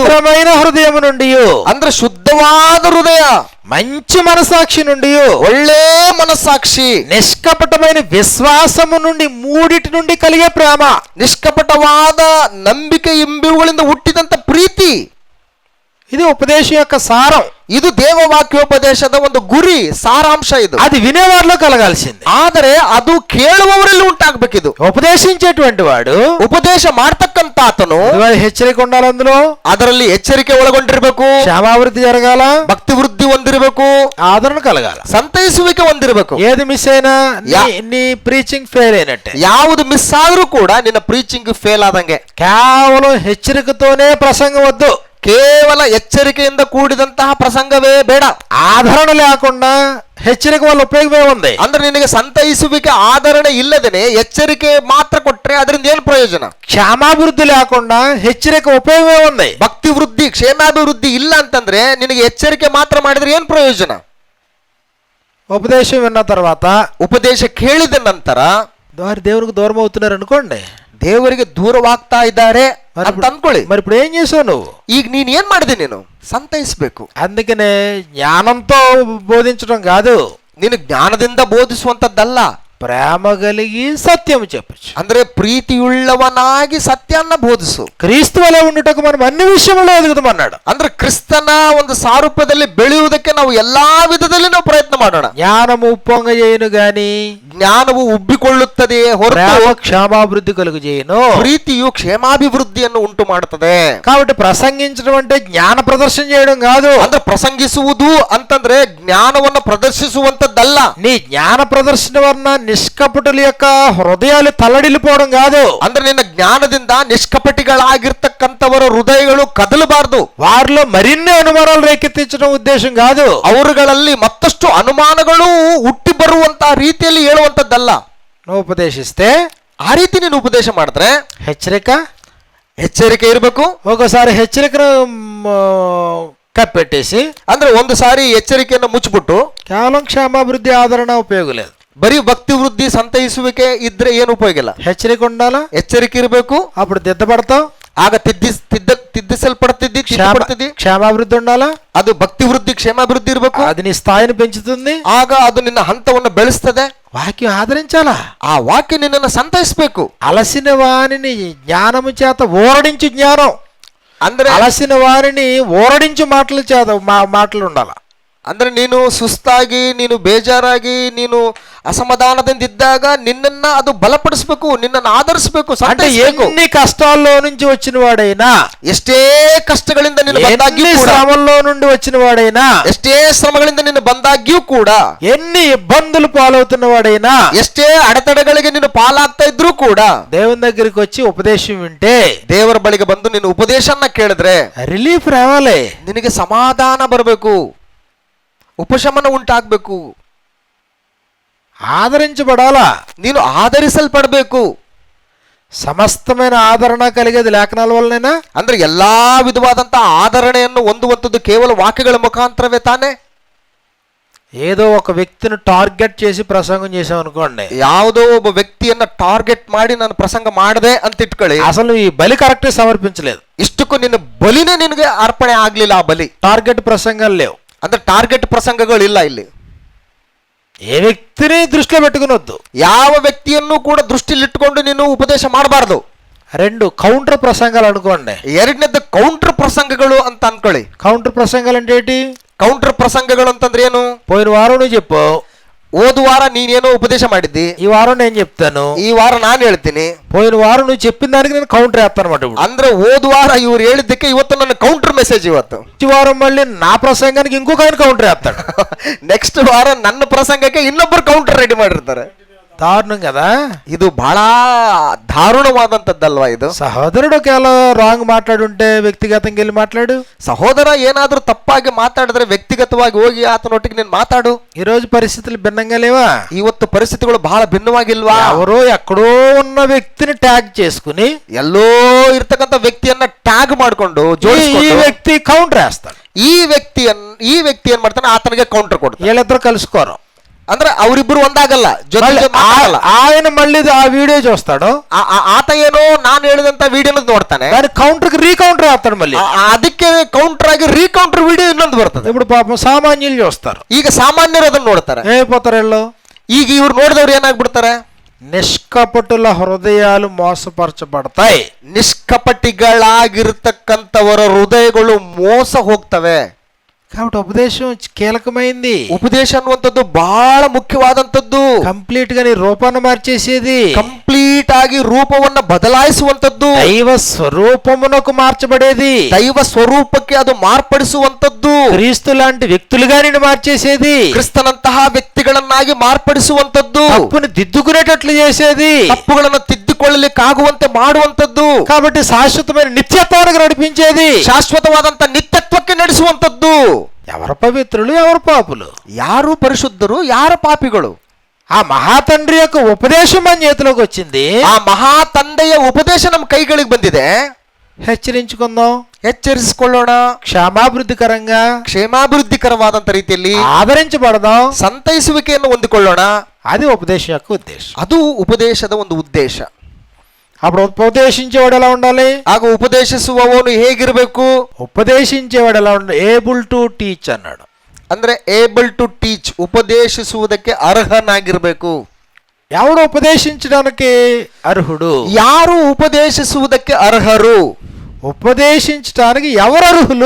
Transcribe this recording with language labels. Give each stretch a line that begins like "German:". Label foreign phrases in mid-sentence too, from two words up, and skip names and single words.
Telugu: పవిత్రమైన హృదయము నుండి,
Kannada: ಅಂದ್ರೆ ಶುದ್ಧವಾದ ಹೃದಯ,
Telugu: మంచి మనసాక్షి నుండి,
Kannada: ಒಳ್ಳೆ ಮನಸ್ಸಾಕ್ಷಿ,
Telugu: నిష్కపటమైన విశ్వాసము నుండి, మూడిటి నుండి కలిగే ప్రేమ.
Kannada: ನಿಷ್ಕಪಟವಾದ ನಂಬಿಕೆ ಎಂಬಿವುಗಳಿಂದ ಹುಟ್ಟಿದಂತ ಪ್ರೀತಿ,
Telugu: ఇది ఉపదేశం యొక్క సారం.
Kannada: ಇದು ದೇವ ವಾಕ್ಯೋಪದೇಶದ ಒಂದು ಗುರಿ, ಸಾರಾಂಶ ಇದು.
Telugu: అది వినేవారిలో కలగాల్సింది.
Kannada: ಆದರೆ ಅದು ಕೇಳುವವರಲ್ಲಿ ಉಂಟಾಗಬೇಕಿದು.
Telugu: ఉపదేశించేటువంటి వాడు,
Kannada: ಉಪದೇಶ ಮಾಡ್ತಕ್ಕಂತ ಆತನು
Telugu: హెచ్చరిక ఉండాలి, అందులో
Kannada: ಅದರಲ್ಲಿ ಎಚ್ಚರಿಕೆ ಒಳಗೊಂಡಿರಬೇಕು,
Telugu: క్షేమాభివృద్ధి జరగాల,
Kannada: ಭಕ್ತಿ ವೃದ್ಧಿ ಹೊಂದಿರಬೇಕು,
Telugu: ఆదరణ కలగాల.
Kannada: ಸಂತೈಸುವಿಕೆ ಹೊಂದಿರಬೇಕು.
Telugu: ఏది మిస్ అయినా నీ ప్రీచింగ్ ఫెయిల్ అయినట్టే.
Kannada: ಯಾವುದು ಮಿಸ್ ಆದ್ರೂ ಕೂಡ ನಿನ್ನ ಪ್ರೀಚಿಂಗ್ ಫೇಲ್ ಆದಂಗೆ.
Telugu: కేవలం హెచ్చరికతోనే ప్రసంగం వద్దు.
Kannada: ಕೇವಲ ಎಚ್ಚರಿಕೆಯಿಂದ ಕೂಡಿದಂತಹ ಪ್ರಸಂಗವೇ ಬೇಡ.
Telugu: ఆదరణ లేకుండా హెచ్చరిక వల్ల ఉపయోగమే ఉంది.
Kannada: ಅಂದ್ರೆ ನಿನಗೆ ಸಂತೈಸುವಿಕೆ ಆಧರಣೆ ಇಲ್ಲದೇನೆ ಎಚ್ಚರಿಕೆ ಮಾತ್ರ ಕೊಟ್ರೆ ಅದರಿಂದ ಏನು ಪ್ರಯೋಜನ?
Telugu: క్షేమాభివృద్ధి లేకుండా హెచ్చరిక ఉపయోగమే ఉంది.
Kannada: ಭಕ್ತಿ ವೃದ್ಧಿ, ಕ್ಷೇಮಾಭಿವೃದ್ಧಿ ಇಲ್ಲ ಅಂತಂದ್ರೆ ನಿನಗೆ ಎಚ್ಚರಿಕೆ ಮಾತ್ರ ಮಾಡಿದ್ರೆ ಏನು ಪ್ರಯೋಜನ?
Telugu: ఉపదేశం విన్న తర్వాత,
Kannada: ಉಪದೇಶ ಕೇಳಿದ ನಂತರ
Telugu: దేవునికి దూరం అవుతున్నారు అనుకోండి,
Kannada: ದೇವರಿಗೆ ದೂರವಾಗ್ತಾ ಇದ್ದಾರೆ ಅಂತ ಅನ್ಕೊಳ್ಳಿ.
Telugu: మరి ఇప్పుడు ఏం చేసావు నువ్వు?
Kannada: ಈಗ ನೀನ್ ಏನ್ ಮಾಡಿದೆ? ನೀನು ಸಂತೈಸಬೇಕು.
Telugu: అందుకనే జ్ఞానంతో బోధించడం కాదు,
Kannada: ನೀನು ಜ್ಞಾನದಿಂದ ಬೋಧಿಸುವಂತದ್ದಲ್ಲ,
Telugu: ప్రేమ కలిగి సత్యం చెప్పచ్చు.
Kannada: ಅಂದ್ರೆ ಪ್ರೀತಿಯುಳ್ಳವನಾಗಿ ಸತ್ಯನ್ನ ಬೋಧಿಸು.
Telugu: క్రీస్తు వలె ఉండుటకు మనం అన్ని విషయంలో ఎదుగుతామన్నాడు.
Kannada: ಅಂದ್ರೆ ಕ್ರಿಸ್ತನ ಒಂದು ಸಾರೂಪ್ಯದಲ್ಲಿ ಬೆಳೆಯುವುದಕ್ಕೆ ನಾವು ಎಲ್ಲಾ ವಿಧದಲ್ಲಿ ನಾವು ಪ್ರಯತ್ನ ಮಾಡೋಣ.
Telugu: జ్ఞానము ఉప్పొంగ చేయను గాని
Kannada: ಜ್ಞಾನವು ಉಬ್ಬಿಕೊಳ್ಳುತ್ತದೆಯೇ ಹೊರತು
Telugu: క్షేమాభివృద్ధి కలుగు చేయను.
Kannada: ಪ್ರೀತಿಯು ಕ್ಷೇಮಾಭಿವೃದ್ಧಿಯನ್ನು ಉಂಟು ಮಾಡುತ್ತದೆ.
Telugu: కాబట్టి ప్రసంగించడం అంటే జ్ఞాన ప్రదర్శన చేయడం కాదు.
Kannada: ಅಂದ್ರೆ ಪ್ರಸಂಗಿಸುವುದು ಅಂತಂದ್ರೆ ಜ್ಞಾನವನ್ನು ಪ್ರದರ್ಶಿಸುವಂತದ್ದಲ್ಲ.
Telugu: నీ జ్ఞాన ప్రదర్శన వలన నిష్కపటుల యొక్క హృదయాలు తల్లడిల్లిపోవడం కాదు.
Kannada: ಅಂದ್ರೆ ನಿನ್ನ ಜ್ಞಾನದಿಂದ ನಿಷ್ಕಪಟಿಗಳಾಗಿರ್ತಕ್ಕಂಥವರ ಹೃದಯಗಳು ಕದಲಬಾರದು.
Telugu: వారిలో మరిన్ని అనుమానాలు రేకెత్తించడం ఉద్దేశం కాదు.
Kannada: ಅವರುಗಳಲ್ಲಿ ಮತ್ತಷ್ಟು ಅನುಮಾನಗಳು ಹುಟ್ಟಿ ಬರುವಂತಹ ರೀತಿಯಲ್ಲಿ ಹೇಳುವಂತದ್ದಲ್ಲ.
Telugu: నువ్వు ఉపదేశిస్తే
Kannada: ಆ ರೀತಿ ನೀನು ಉಪದೇಶ ಮಾಡಿದ್ರೆ ಎಚ್ಚರಿಕೆ ಇರಬೇಕು.
Telugu: ఒకసారి హెచ్చరికను కప్పెట్టేసి,
Kannada: ಅಂದ್ರೆ ಒಂದು ಸಾರಿ ಎಚ್ಚರಿಕೆಯನ್ನು ಮುಚ್ಚಿಬಿಟ್ಟು
Telugu: కేవలం క్షేమాభివృద్ధి ఆదరణ ఉపయోగం లేదు.
Kannada: ಬರೀ ಭಕ್ತಿ ವೃದ್ಧಿ ಸಂತೈಸುವಿಕೆ ಇದ್ರೆ ಏನು ಉಪಯೋಗ ಇಲ್ಲ.
Telugu: హెచ్చరిక ఉండాలా,
Kannada: ಎಚ್ಚರಿಕೆ ಇರಬೇಕು.
Telugu: అప్పుడు దిద్దపడతావు,
Kannada: ಆಗ ತಿದ್ದಿಸಲ್ಪಡ್ತಿದ್ದಿ,
Telugu: క్షేమాభివృద్ధి ఉండాలా,
Kannada: ಅದು ಭಕ್ತಿ ವೃದ್ಧಿ ಕ್ಷೇಮಾಭಿವೃದ್ಧಿ ಇರಬೇಕು.
Telugu: అది నీ స్థాయిని పెంచుతుంది.
Kannada: ಆಗ ಅದು ನಿನ್ನ ಹಂತವನ್ನು ಬೆಳೆಸ್ತದೆ.
Telugu: వాక్యం ఆదరించాలా,
Kannada: ಆ ವಾಕ್ಯ ನಿನ್ನನ್ನು ಸಂತೈಸಬೇಕು.
Telugu: అలసిన వారిని జ్ఞానము చేత ఊరడించు జ్ఞానం,
Kannada: ಅಂದ್ರೆ
Telugu: అలసిన వారిని ఊరడించు మాటల చేత మాటలు ఉండాల.
Kannada: ಅಂದ್ರೆ ನೀನು ಸುಸ್ತಾಗಿ, ನೀನು ಬೇಜಾರಾಗಿ, ನೀನು ಅಸಮಾಧಾನದಿಂದ ಇದ್ದಾಗ ನಿನ್ನನ್ನ ಅದು ಬಲಪಡಿಸ್ಬೇಕು, ನಿನ್ನನ್ನು ಆಧರಿಸಬೇಕು.
Telugu: అంటే ఎన్ని కష్టాల్లో నుంచి వచ్చిన వాడైనా,
Kannada: ಎಷ್ಟೇ ಕಷ್ಟಗಳಿಂದ ನೀನು ಬಂದಾಗ್ಯೂ
Telugu: ఎన్ని
Kannada: ಕೂಡ,
Telugu: శ్రమల్లో నుండి వచ్చిన వాడైనా,
Kannada: ಎಷ್ಟೇ ಶ್ರಮಗಳಿಂದ ನೀನು ಬಂದಾಗ್ಯೂ ಕೂಡ,
Telugu: ఎన్ని ఇబ్బందులు పాలవుతున్న వాడైనా,
Kannada: ಎಷ್ಟೇ ಅಡೆತಡೆಗಳಿಗೆ ನೀನು ಪಾಲಾಗ್ತಾ ಇದ್ರೂ ಕೂಡ
Telugu: దేవుని దగ్గరికి వచ్చి ఉపదేశం వింటే
Kannada: ದೇವರ ಬಳಿಗೆ ಬಂದು ನೀನು ಉಪದೇಶನ ಕೇಳಿದ್ರೆ
Telugu: ರಿಲೀಫ್ రావాలి,
Kannada: ನಿನಗೆ ಸಮಾಧಾನ ಬರಬೇಕು, ಉಪಶಮನ ಉಂಟಾಗಬೇಕು,
Telugu: ఆదరించబడాలా,
Kannada: ನೀನು ಆಧರಿಸಲ್ಪಡಬೇಕು.
Telugu: సమస్తమైన ఆదరణ కలిగేది లేఖనాల వల్లనేనా?
Kannada: ಅಂದ್ರೆ ಎಲ್ಲಾ ವಿಧವಾದಂತಹ ಆಧರಣೆಯನ್ನು ಹೊಂದುವಂಥದ್ದು ಕೇವಲ ವಾಕ್ಯಗಳ ಮುಖಾಂತರವೇ ತಾನೇ.
Telugu: ఏదో ఒక వ్యక్తిని టార్గెట్ చేసి ప్రసంగం చేసాం అనుకోండి,
Kannada: ಯಾವುದೋ ಒಬ್ಬ ವ್ಯಕ್ತಿಯನ್ನ ಟಾರ್ಗೆಟ್ ಮಾಡಿ ನಾನು ಪ್ರಸಂಗ ಮಾಡದೆ ಅಂತ ಇಟ್ಕೊಳ್ಳಿ,
Telugu: అసలు ఈ బలి కరెక్ట్ సమర్పించలేదు,
Kannada: ಇಷ್ಟಕ್ಕೂ ನಿನ್ನ ಬಲಿನೇ ನಿನಗೆ ಅರ್ಪಣೆ ಆಗ್ಲಿಲ್ಲ. ಆ ಬಲಿ
Telugu: టార్గెట్ ప్రసంగాలు లేవు,
Kannada: ಅಂದ್ರೆ ಟಾರ್ಗೆಟ್ ಪ್ರಸಂಗಗಳಿಲ್ಲ ಇಲ್ಲಿ.
Telugu: ఏ వ్యక్తిని దృష్టిలో పెట్టుకునొద్దు,
Kannada: ಯಾವ ವ್ಯಕ್ತಿಯನ್ನು ಕೂಡ ದೃಷ್ಟಿಲಿಟ್ಟುಕೊಂಡು ನೀನು ಉಪದೇಶ ಮಾಡಬಾರ್ದು.
Telugu: రెండు కౌంటర్ ప్రసంగాలు అనుకోండి.
Kannada: ಎರಡನೇದ್ದು ಕೌಂಟರ್ ಪ್ರಸಂಗಗಳು ಅಂತ ಅನ್ಕೊಳ್ಳಿ.
Telugu: కౌంటర్ ప్రసంగాలు అంటే ఏంటి?
Kannada: ಕೌಂಟರ್ ಪ್ರಸಂಗಗಳು ಅಂತಂದ್ರೆ ಏನು?
Telugu: పోయిన వారం నువ్వు చెప్పు,
Kannada: ಹೋದ ವಾರ ನೀನೇನೋ ಉಪದೇಶ ಮಾಡಿದ್ದಿ,
Telugu: ఈ వారం నేను చెప్తాను,
Kannada: ಈ ವಾರ ನಾನು ಹೇಳ್ತೀನಿ.
Telugu: పోయిన వారం నువ్వు చెప్పిన దానికి నేను కౌంటర్ వేస్తాను అన్నమాట. ఇప్పుడు
Kannada: ಅಂದ್ರೆ ಹೋದ ವಾರ ಇವ್ರು ಹೇಳಿದ್ದಕ್ಕೆ ಇವತ್ತು ನನ್ನ
English: counter message.
Kannada: ಇವತ್ತು
Telugu: ఈ వారం మళ్ళీ నా ప్రసంగానికి ఇంకొక ఆయన కౌంటర్ వేస్తాడు.
Kannada: ನೆಕ್ಸ್ಟ್ ವಾರ ನನ್ನ ಪ್ರಸಂಗಕ್ಕೆ ಇನ್ನೊಬ್ಬರು ಕೌಂಟರ್ ರೆಡಿ ಮಾಡಿರ್ತಾರೆ.
Telugu: దారుణం కదా.
Kannada: ಇದು ಬಹಳ ದಾರುಣವಾದಂತದ್ದಲ್ವಾ ಇದು?
Telugu: సహోదరుడు ఒకవేళ రాంగ్ మాట్లాడుంటే వ్యక్తిగతంగా వెళ్ళి మాట్లాడు.
Kannada: ಸಹೋದರ ಏನಾದ್ರೂ ತಪ್ಪಾಗಿ ಮಾತಾಡಿದ್ರೆ ವ್ಯಕ್ತಿಗತವಾಗಿ ಹೋಗಿ ಆತನೊಟ್ಟಿಗೆ ನೀನು ಮಾತಾಡು.
Telugu: ఈ రోజు పరిస్థితులు భిన్నంగా లేవా?
Kannada: ಇವತ್ತು ಪರಿಸ್ಥಿತಿಗಳು ಬಹಳ ಭಿನ್ನವಾಗಿಲ್ವಾ?
Telugu: ఎవరో ఎక్కడో ఉన్న వ్యక్తిని ట్యాగ్ చేసుకుని
Kannada: ಎಲ್ಲೋ ಇರ್ತಕ್ಕಂಥ ವ್ಯಕ್ತಿಯನ್ನ ಟ್ಯಾಗ್ ಮಾಡ್ಕೊಂಡು
Telugu: ఈ
Kannada: ಜೋಡಿಸ್ಕೊಂಡು
Telugu: వ్యక్తి కౌంటర్ వేస్తాడు.
Kannada: ಈ ವ್ಯಕ್ತಿ ಏನ್ ಮಾಡ್ತಾನೆ, ಆತನಿಗೆ ಕೌಂಟರ್ ಕೊಡ್ತಾನೆ.
Telugu: వీళ్ళిద్దరు కలుసుకోరు.
Kannada: ಅಂದ್ರೆ ಅವರಿಬ್ಬರು ಒಂದಾಗಲ್ಲ,
Telugu: మళ్ళీ
Kannada: ಜೊತೆಗೆ ಮಾತಾಡಲ್ಲ.
Telugu: ఆయన మళ్ళీ ఆ వీడియో చూస్తాడు,
Kannada: ಆತ ಏನೋ ನಾನು ಹೇಳಿದಂತ ವಿಡಿಯೋನ ನೋಡ್ತಾನೆ,
Telugu: దాని కౌంటర్ కి రీకౌంటర్ వేస్తాడు. మళ్ళీ
Kannada: ಅದಕ್ಕೆ ಕೌಂಟರ್ ಆಗಿ
English: recounter video
Kannada: ಇನ್ನೊಂದು ಬರ್ತದೆ.
Telugu: ఇప్పుడు పాపం సామాన్యులు చూస్తారు,
Kannada: ಈಗ ಸಾಮಾನ್ಯರು ಅದನ್ನ ನೋಡ್ತಾರೆ.
Telugu: ఏమైపోతారు వీళ్ళు?
Kannada: ಈಗ ಇವ್ರು ನೋಡಿದವ್ರು ಏನಾಗ್ಬಿಡ್ತಾರೆ?
Telugu: నిష్కపటుల హృదయాలు మోసపరచబడతాయి.
Kannada: ನಿಷ್ಕಪಟಿಗಳಾಗಿರ್ತಕ್ಕಂಥವರ ಹೃದಯಗಳು ಮೋಸ ಹೋಗ್ತವೆ.
Telugu: కాబట్టి ఉపదేశం కీలకమైంది.
Kannada: ಉಪದೇಶ ಅನ್ನುವಂಥದ್ದು ಬಹಳ ಮುಖ್ಯವಾದಂಥದ್ದು.
Telugu: కంప్లీట్ గా నీ రూపాన్ని మార్చేసేది,
Kannada: ಕಂಪ್ಲೀಟ್ ಆಗಿ ರೂಪವನ್ನ ಬದಲಾಯಿಸುವಂಥದ್ದು,
Telugu: దైవ స్వరూపమునకు మార్చబడేది,
Kannada: ದೈವ ಸ್ವರೂಪಕ್ಕೆ ಅದು ಮಾರ್ಪಡಿಸುವಂಥದ್ದು,
Telugu: క్రీస్తు లాంటి వ్యక్తులుగా నిన్ను మార్చేసేది,
Kannada: ಕ್ರಿಸ್ತನಂತಹ ವ್ಯಕ್ತಿಗಳನ್ನಾಗಿ ಮಾರ್ಪಡಿಸುವಂಥದ್ದು,
Telugu: తప్పుని దిద్దుకునేటట్లు చేసేది,
Kannada: ತಪ್ಪುಗಳನ್ನು ತಿದ್ದುಕೊಳ್ಳಲಿಕ್ಕಾಗುವಂತೆ ಮಾಡುವಂಥದ್ದು,
Telugu: కాబట్టి శాశ్వతమైన నిత్యత్వానికి నడిపించేది,
Kannada: ಶಾಶ್ವತವಾದಂತ ನಿತ್ಯತ್ವಕ್ಕೆ ನಡೆಸುವಂಥದ್ದು.
Telugu: ఎవరు పవిత్రులు, ఎవరు పాపులు,
Kannada: ಯಾರು ಪರಿಶುದ್ಧರು, ಯಾರು ಪಾಪಿಗಳು?
Telugu: ఆ మహాతండ్రి యొక్క ఉపదేశం మన చేతిలోకి వచ్చింది.
Kannada: ಆ ಮಹಾ ತಂದೆಯ ಉಪದೇಶ ನಮ್ಮ ಕೈಗಳಿಗೆ ಬಂದಿದೆ.
Telugu: హెచ్చరించుకుందాం,
Kannada: ಎಚ್ಚರಿಸಿಕೊಳ್ಳೋಣ,
Telugu: క్షేమాభివృద్ధికరంగా
Kannada: ಕ್ಷೇಮಾಭಿವೃದ್ಧಿಕರವಾದಂತ ರೀತಿಯಲ್ಲಿ
Telugu: ఆదరించబడదాం,
Kannada: ಸಂತೈಸುವಿಕೆಯನ್ನು ಹೊಂದಿಕೊಳ್ಳೋಣ.
Telugu: అది ఉపదేశం యొక్క ఉద్దేశం.
Kannada: ಅದು ಉಪದೇಶದ ಒಂದು ಉದ್ದೇಶ.
Telugu: అప్పుడు ఉపదేశించేవాడు ఎలా ఉండాలి?
Kannada: ಆಗ ಉಪದೇಶಿಸುವವನು ಹೇಗಿರಬೇಕು?
Telugu: ఉపదేశించేవాడు ఎలా ఉండాలి?
English: able to teach
Telugu: అన్నాడు.
Kannada: ಅಂದ್ರೆ
English: able to teach,
Kannada: ಉಪದೇಶಿಸುವುದಕ್ಕೆ ಅರ್ಹನಾಗಿರ್ಬೇಕು.
Telugu: ఎవడు ఉపదేశించడానికి అర్హుడు?
Kannada: ಯಾರು ಉಪದೇಶಿಸುವುದಕ್ಕೆ ಅರ್ಹರು?
Telugu: ఉపదేశించడానికి ఎవరు అర్హులు?